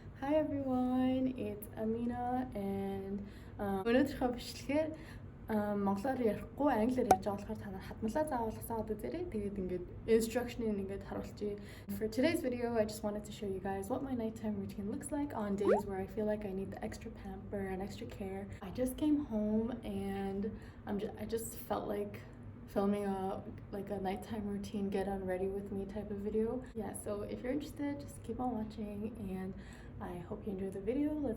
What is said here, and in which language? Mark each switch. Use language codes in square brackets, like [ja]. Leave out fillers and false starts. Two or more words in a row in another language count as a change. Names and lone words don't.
[en] Hi everyone, it's Amina and [mn] өнөөдрийнхөө бичлэгээр монголоор ярихгүй англиар ярьж байгаа болохоор та нар хадмалаа заавал асууад үзээрэй. Тэгээд ингээд instruction-ыг ингээд харуулчих. [en] For today's video, I just wanted to show you guys what my nighttime routine looks like on days where I feel like I need the extra pamper and extra care. I just came home and I just felt like filming a nighttime routine, get on ready with me type of video. Yeah, so if you're interested, just keep on watching and I hope you enjoy the video.